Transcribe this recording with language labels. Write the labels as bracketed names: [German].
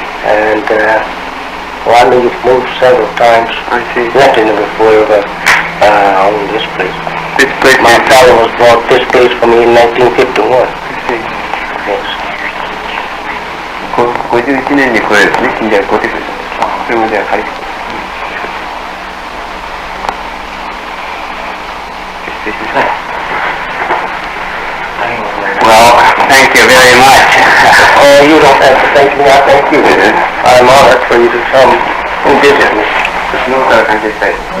[English] And I moved several times. I see. Renting it before on this place. This place My is... followers bought this place for me in 1951. I see. Yes. [Japanese] 51年にこれですね、近所が買うてくれた。それまでは借りてくれた。失礼しました。 [English] Well, very much. Oh, you don't have to thank me, I thank you. I'm honored for you to come and visit me. [Japanese] 日本から感謝したい。